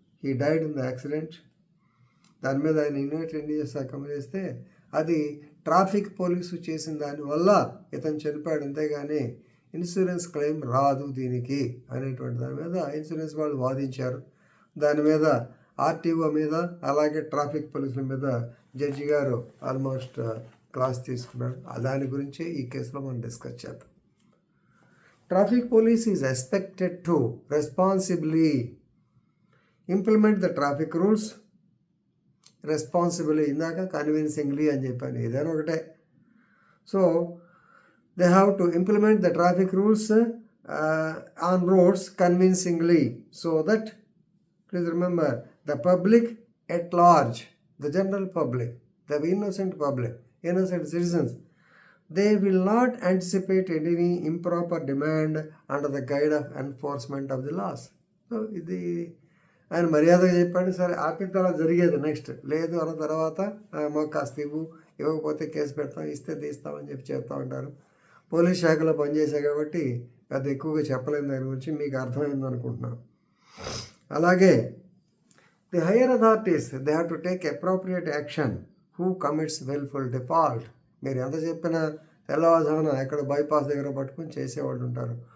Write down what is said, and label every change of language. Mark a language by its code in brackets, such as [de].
[en] He died in the accident. [te] దాని మీద ఆయన యునైటెడ్ ఇండియా శాఖ చేస్తే అది ట్రాఫిక్ పోలీసు చేసిన దానివల్ల ఇతను చనిపోయాడు, అంతేగాని ఇన్సూరెన్స్ క్లెయిమ్ రాదు దీనికి అనేటువంటి దాని మీద ఇన్సూరెన్స్ వాళ్ళు వాదించారు. దాని మీద ఆర్టీఓ మీద అలాగే ట్రాఫిక్ పోలీసుల మీద జడ్జి గారు ఆల్మోస్ట్ క్లాస్ తీసుకున్నాడు. దాని గురించి ఈ కేసులో మనం డిస్కస్ చేద్దాం. [en] Traffic police is expected to responsibly implement the traffic rules. [te] Responsibly ఇందాక కన్విన్సింగ్లీ అని చెప్పాను, ఏదైనా ఒకటే. [en] So they have to implement the traffic rules on roads convincingly, so that, please remember, the public at large, the general public, the innocent citizens, they will not anticipate any improper demand under the guide of enforcement of the laws. [te] So ఇది ఆయన మర్యాదగా చెప్పాడు. సరే ఆపిన తర్వాత జరిగేది next లేదు అన్న తర్వాత మాకు కాస్త ఇవ్వకపోతే కేసు పెడతాం, ఇస్తే తీస్తామని చెప్తూ ఉంటారు. పోలీస్ శాఖలో పనిచేసే కాబట్టి పెద్ద ఎక్కువగా చెప్పలేని దాని గురించి మీకు అర్థమైంది అనుకుంటున్నాను. [en] అలాగే the higher authorities they have to take appropriate action who commits wilful default. [te] మీరు ఎంత చెప్పినా తెల్లవారుజామున ఎక్కడ బైపాస్ దగ్గర పట్టుకొని చేసేవాళ్ళు ఉంటారు.